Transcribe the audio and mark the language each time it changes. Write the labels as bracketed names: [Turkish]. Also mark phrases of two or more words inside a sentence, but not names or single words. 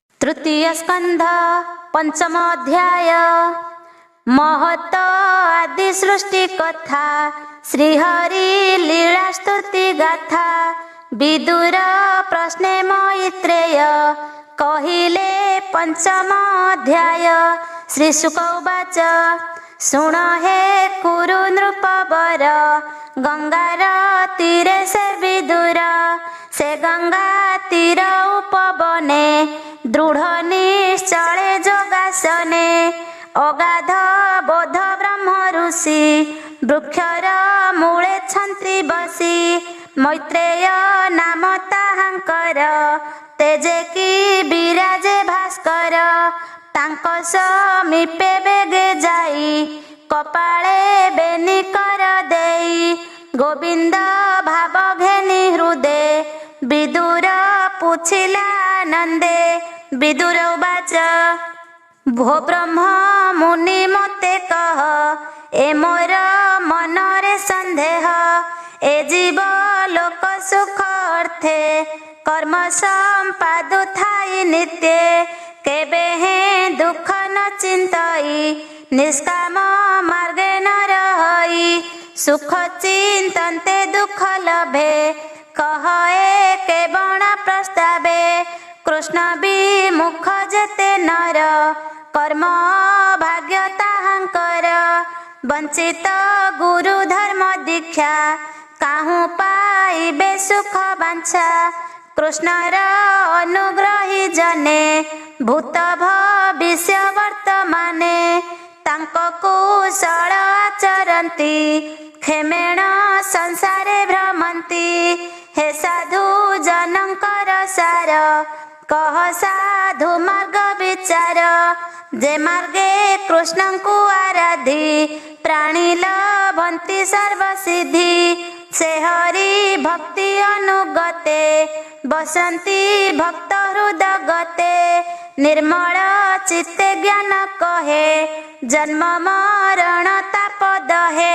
[Odia] ତୃତୀୟ ସ୍କନ୍ଧ ପଞ୍ଚମ ଅଧ୍ୟାୟ। ମହତ ଆଦି ସୃଷ୍ଟି କଥା ଶ୍ରୀହରି ଲୀଳା ସ୍ତୁତି ଗାଥା। ବିଦୁର ପ୍ରଶ୍ନେ ମୈତ୍ରେୟ କହିଲେ ପଞ୍ଚମ ଅଧ୍ୟାୟ। [Sanskrit] श्री शुक उवाच [Odia] ଶୁଣ ହେ କୁରୁ ନୃପବର ଗଙ୍ଗାର ତୀରେ ସେ ବିଦୁର। ସେ ଗଙ୍ଗା ତୀର ଉପବନେ ଦୃଢ଼ ନିଶ୍ଚଳେ ଯୋଗାସନେ। ଅଗାଧ ବୋଧ ବ୍ରହ୍ମ ଋଷି ବୃକ୍ଷର ମୂଳେ ଛନ୍ତ୍ରୀ ବସି। ମୈତ୍ରେୟ ନାମ ତାହାଙ୍କର ତେଜେ କି ବିରାଜେ ଭାସ୍କର। ତାଙ୍କ ସମୀପେ ବେଗେ ଯାଇ କପାଳେ ବେନି କର ଦେଇ। ଗୋବିନ୍ଦ ଭାବ ଘେନି ହୃଦୟ ବିଦୁର ପୁଛିଲା ନନ୍ଦେ। ବିଦୁର ଉବାଚ ଭୋ ବ୍ରହ୍ମ ମୁନି ମତେ କହ ଏ ମୋର ମନରେ ସନ୍ଦେହ। ଏ ଜୀବ ଲୋକ ସୁଖ ଅର୍ଥେ କର୍ମ ସମ୍ପାଦୁ ଥାଇ ନିତ୍ୟ। କେବେ ହେ ଦୁଖ ନ ଚିନ୍ତଇ ନିଷ୍କାମ ମାର୍ଗେ ନ ରହଇ। ସୁଖ ଚିନ୍ତନ୍ତେ ଦୁଖ ଲଭେ କହ ଏକେ ବଣ ପ୍ରସ୍ତାବେ। କୃଷ୍ଣ ବିମୁଖ ଯେତେ ନର କର୍ମ ଭାଗ୍ୟ ତାହାଙ୍କର। ବଞ୍ଚିତ ଗୁରୁ ଧର୍ମ ଦୀକ୍ଷା କାହୁଁ ପାଇବେ ସୁଖ ବାଞ୍ଛା। କୃଷ୍ଣର ଅନୁଗ୍ରହୀ ଜନେ ଭୂତ ଭବିଷ୍ୟ ବର୍ତ୍ତମାନେ। ତାଙ୍କ କୁଶଳ ଆଚରନ୍ତି ଖେମେଣ ସଂସାରେ ଭ୍ରମନ୍ତି। ହେ ସାଧୁ ଜନଙ୍କର ସାର କହ ସାଧୁ ମାର୍ଗ ବିଚାର। ଯେ ମାର୍ଗେ କୃଷ୍ଣ କୁ ଆରାଧି ପ୍ରାଣୀ ଲଭନ୍ତି ସର୍ବସିଦ୍ଧି। ସେ ହରି ଭକ୍ତି ଅନୁଗତେ ବସନ୍ତି ଭକ୍ତ ହୃଦଗତେ। ନିର୍ମଳ ଚିତ୍ତେ ଜ୍ଞାନ କହେ ଜନ୍ମ ମରଣ ତାପ ଦହେ।